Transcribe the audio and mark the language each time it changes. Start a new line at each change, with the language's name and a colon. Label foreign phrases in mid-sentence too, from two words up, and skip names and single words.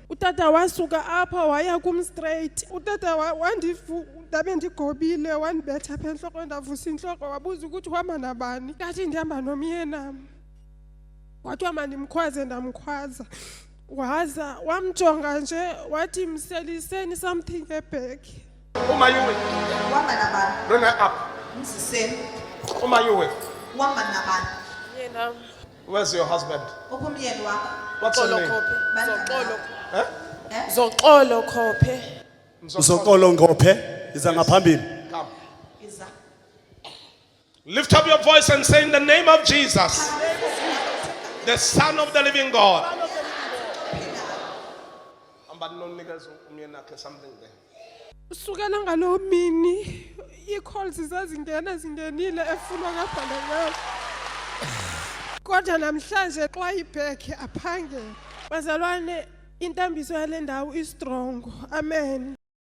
Xhosa: Utata wasuka apha waya kum straight. Utata ndabe ndigobile, wandibetha apha entloko, ndavusa intloko, wabuza ukuthi uhamba nabani. Ndathi ndihamba nomyenam. Wathiwa mandimkhwaze, ndamkhwaza. Waza wamjonga nje wathi mseliseni something ebag.
English: Who are you with?
Xhosa: Wama nabani?
English: Bring her up.
Xhosa: Msiseni.
English: Who are you with?
Xhosa: Wama nabani? Umyenam
English: Where's your husband?
Xhosa: Ukumyeni wakho.
English: What's her Zoxolo name? Khophe. Huh? Zoxolo Khophe.
Xhosa: Zoxolo Khophe iza ngaphambili.
English: Come.
Xhosa: Iza.
English: Lift up your voice and say in the name of Jesus, the Son of the living God. Something there.
Xhosa: Usukela ngaloo mini ii-calls zingenile efunwa ngabhalanyana. Kodwa namhlanje xa ibhekhe aphangele. Bazalwane, intambiso yale ndawo istrong. Amen.